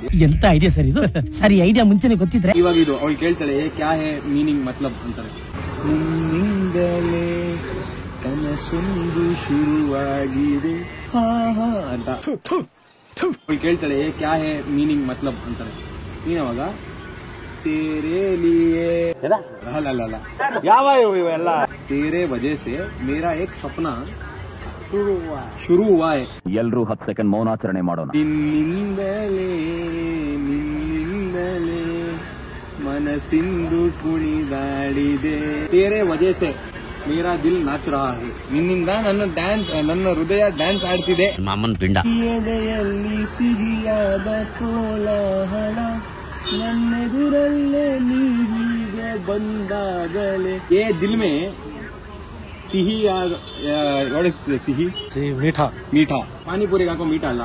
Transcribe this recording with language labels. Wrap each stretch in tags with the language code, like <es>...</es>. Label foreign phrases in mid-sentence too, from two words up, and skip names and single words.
<kn>ಎಂತ ಐಡಿಯಾ ಸರ್ ಇದು? ಸರಿ ಐಡಿಯಾ ಮುಂಚೆನೆ ಗೊತ್ತಿದ್ರೆ. ಇವಾಗ ಇದು ಅವಳು ಕೇಳ್ತಾಳೆ,</kn> <hi>ये क्या है मीनिंग मतलब</hi> <kn>ಅಂತಾರೆ. ನಿನ್ನಿಂದಲೇ ಕನಸೊಂದು ಶುರುವಾಗಿದೆ ಅಂತ ಅವಳು ಕೇಳ್ತಾಳೆ,</kn> <hi>ये क्या है मीनिंग मतलब</hi> <kn>ಅಂತಾರೆ.</kn> <hi>ನೀನವಾಗ तेरे लिए</hi> <kn>ಯಾವ ಇವೆಲ್ಲ</kn> <hi>तेरे वजह से मेरा एक सपना शुरू हुआ है.</hi> <kn>ಎಲ್ಲರೂ 10 ಸೆಕೆಂಡ್ ಮೌನಾಚರಣೆ ಮಾಡೋಣ. ನಿನ್ನಿಂದಲೇ ಮನಸ್ಸಿಂದು ಕುಣಿದಾಡಿದೆ.</kn> <hi>तेरे वजह से मेरा दिल नाच रहा है.</hi> <kn>ನಿನ್ನಿಂದ ನನ್ನ ಹೃದಯ ಡ್ಯಾನ್ಸ್ ಆಡ್ತಿದೆ. ಮಾಮನ್ ಪಿಂಡ. ಎದೆಯಲ್ಲಿ ಸಿಹಿಯಾದ ಕೋಲಾಹಲ, ನನ್ನೆದುರಲ್ಲೇ ನೀವೀಗೆ ಬಂದಾಗಲೇ.</kn> <hi>ये दिल में</hi> <kn>ಸಿಹಿಯಾದ, ಸಿಹಿ ಮೀಠಾ ಪಾನಿಪುರಿಗೆ ಹಾಕೋ ಮೀಠಾ ಅಲ್ಲ.</kn>